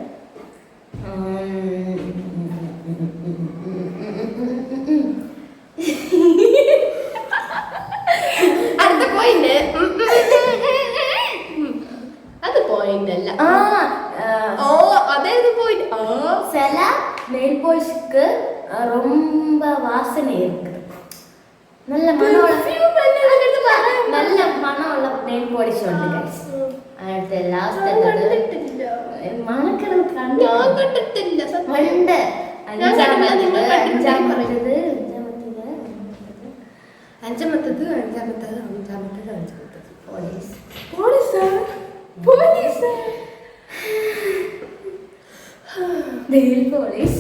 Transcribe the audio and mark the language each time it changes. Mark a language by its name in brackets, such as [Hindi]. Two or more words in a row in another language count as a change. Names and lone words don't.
[Malayalam] അടുത്ത പോയിന്റ്. അത് പോയിന്റ് അല്ല. അതേത് പോയിന്റ്? [Tamil] சில [English] nail polishக்கு [Tamil] ரொம்ப வாசனை இருக்கு. நல்ல மணமுள்ள [English] nail polish [Malayalam] ഉണ്ട് ഗൈസ്. അടുത്ത ലാസ്റ്റ് മണക്കണം കണ്ടിട്ടില്ല. ഉണ്ട്. അഞ്ചാമത്തത് പോലീസ് [English] nail polish.